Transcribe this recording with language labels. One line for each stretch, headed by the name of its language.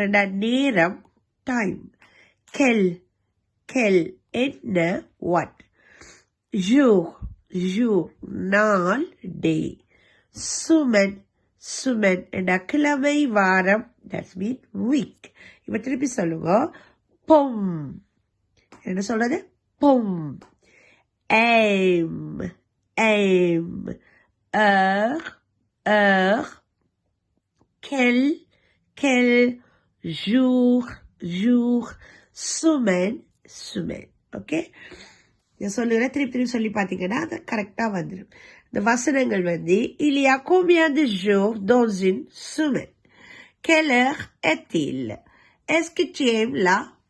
Tamil: நேரம், time. quel, quel, என்ன, what. jour, jour, நாள், day. சுமன், சுமன் என்ற கிழமை, வாரம், that means week. இப்ப திருப்பி சொல்லுங்க. பொம், என்ன சொல்றது? பொம்.
French: aim, aim, heure, heure. quel, quel, jour, jour.
Tamil: Suman, Suman. Okay. சொல்லுங்க, திருப்பி சொல்லி பாத்தீங்கன்னா அது கரெக்டா வந்துடும். இந்த வசனங்கள் வந்து
French: il y a combien de jours dans une semaine? Quelle heure est-il? Est-ce que tu aimes la